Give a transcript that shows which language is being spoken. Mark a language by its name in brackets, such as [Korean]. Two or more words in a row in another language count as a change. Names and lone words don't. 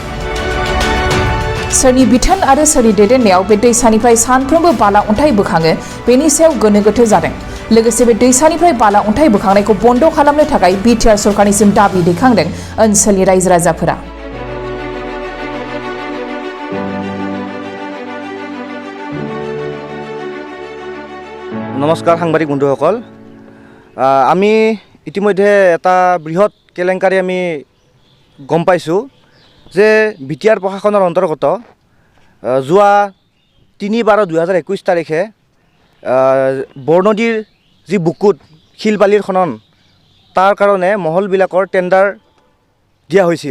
[Bodo] सोरनि बिथोन आरो सोरनि दैदेननायाव बे दैसानिफ्राय सानफ्रोमबो बाला अन्थाइ बोखाङो बेनि सायाव गोनो गोथो जादों। लोगोसे बे दैसानिफ्राय बाला अन्थाइ बोखांनायखौ बन्द खालामनो थाखाय बिटिआर सरकारनिसिम दाबि दैखांदों ओनसोलनि रायजो राजाफोरा। [Assamese] नमस्कार সাংবাদিক বন্ধুসকল, আমি ইতিমধ্যে এটা বৃহৎ কেলেংকাৰী আমি গম পাইছোঁ যে বিটিআৰ প্ৰশাসনৰ অন্তৰ্গত যোৱা 3/12/2021 তাৰিখে বৰনদীৰ যি বুকুত শিল বালিৰ খনন তাৰ কাৰণে মহলবিলাকৰ টেণ্ডাৰ দিয়া হৈছিল।